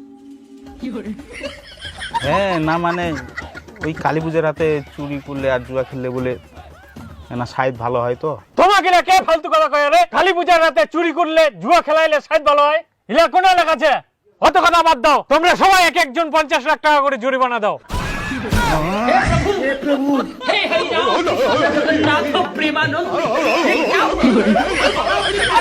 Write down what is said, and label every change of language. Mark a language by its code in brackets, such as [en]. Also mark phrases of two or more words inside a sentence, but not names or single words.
[bn] হ্যাঁ, না মানে ওই কালী পূজার রাতে চুরি করলে আর জুয়া খেললে বলে না সাইড ভালো হয় তো। তোমাকে না কে ফালতু কথা কয় রে? কালী পূজার রাতে চুরি করলে, জুয়া খেলাইলে সাইড ভালো হয়? ইলা কোন লেখাছে? অত কথা বাদ দাও, তোমরা সবাই এক একজন 50 লাখ টাকা করে জরিমানা দাও। [hi] हे हरि राम कृष्ण जगन्नाथ प्रेमानंद ये क्या हुआ